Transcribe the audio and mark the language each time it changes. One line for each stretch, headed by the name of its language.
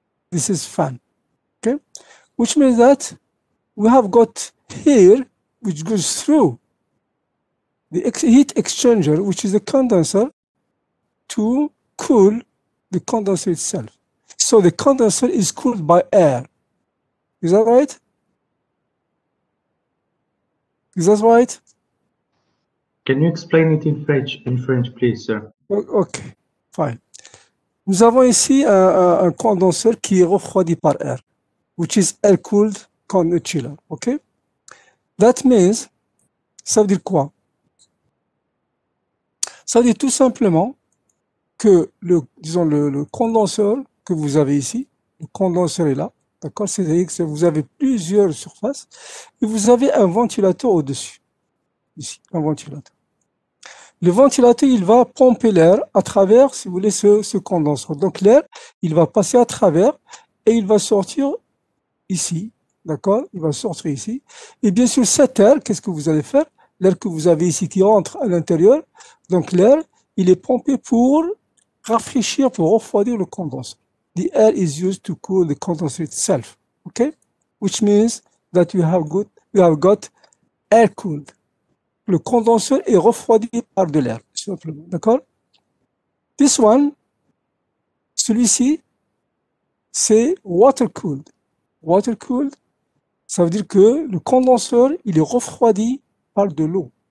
English: This is fan, okay? Which means that we have got here, which goes through the heat exchanger, which is the condenser, to cool the condenser itself. So the condenser is cooled by air. Is that right? Is that right? Can you explain it in French, please, sir? Okay, fine.
French: Nous avons ici un condenseur qui est refroidi par air,
English: which is air-cooled chiller, okay? That means,
French: ça veut dire quoi? Ça veut dire tout simplement que disons le condenseur que vous avez ici, le condenseur est là, d'accord? C'est-à-dire que vous avez plusieurs surfaces et vous avez un ventilateur au-dessus, ici, un ventilateur. Le ventilateur, il va pomper l'air à travers, si vous voulez, ce condenseur. Donc l'air, il va passer à travers et il va sortir ici, d'accord? Il va sortir ici. Et bien sûr, cet air, qu'est-ce que vous allez faire? L'air que vous avez ici qui entre à l'intérieur, donc l'air, il est pompé pour rafraîchir, pour refroidir le condenseur.
English: The air is used to cool the condenser itself, okay? Which means that we have got air-cooled.
French: Le condenseur est refroidi par de l'air, simplement, d'accord?
English: This one,
French: celui-ci, c'est water-cooled. Water-cooled, ça veut dire que le condenseur, il est refroidi par de l'eau.